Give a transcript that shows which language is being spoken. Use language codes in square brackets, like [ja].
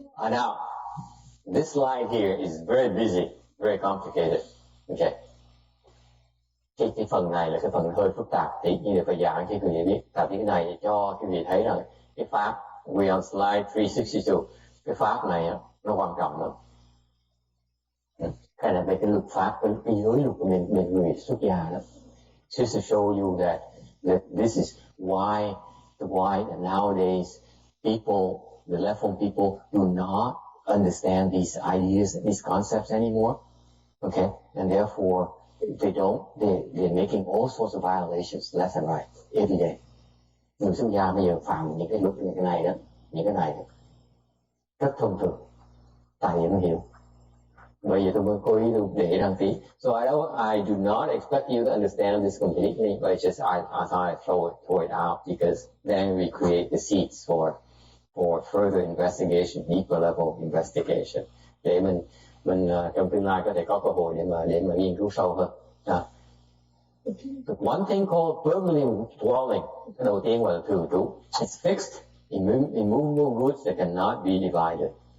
[en] Now, this slide here is very busy, very complicated. Okay. [vi] Cái phần này là cái phần hơi phức tạp, thì như phải giảng cho quý vị biết. Tại vì cái này cho quý vị thấy rằng cái pháp, [en] we on slide 362, [vi] cái pháp này nó quan trọng lắm. Cái này về cái luật pháp, cái giới luật của mình người xuất gia đó. [en] Just to show you that this is why nowadays people, the left home people, do not understand these ideas, these concepts anymore. Okay, and therefore they're making all sorts of violations left and right every day. [vi] Người xuất gia bây giờ phạm những cái luật những cái này đó, rất thông thường, tại vì nó hiểu. Bây giờ tôi mới cố ý tôi để đăng tí. [en] So I do not expect you to understand this completely, but it's just I thought I'd throw it out because then we create the seeds for further investigation, deeper level investigation. [vi] Để mình trong tương lai có thể có cơ hội để mà nghiên cứu sâu hơn. [en] The one thing called permanent dwelling, [vi] cái đầu tiên gọi là thường trú. [en] It's fixed, immovable goods that cannot be divided.